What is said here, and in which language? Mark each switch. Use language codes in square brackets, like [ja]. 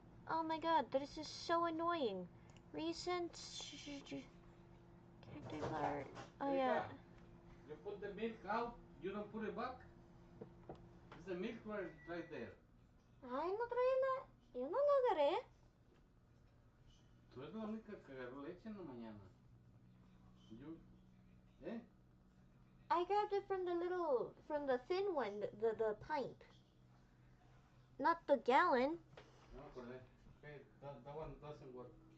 [en] Oh my god, this is so annoying. Recent cacti flower. Oh yeah. You put the milk out, you don't put it back. It's the milk right there. [es] Ay, no trae nada. Yo no lo agarré. Tú eres la única que agarró leche en la mañana. [en] You, eh? I grabbed it from the thin one, the pint. Not the gallon. [es] No me acordé. [en] Okay, that one doesn't work.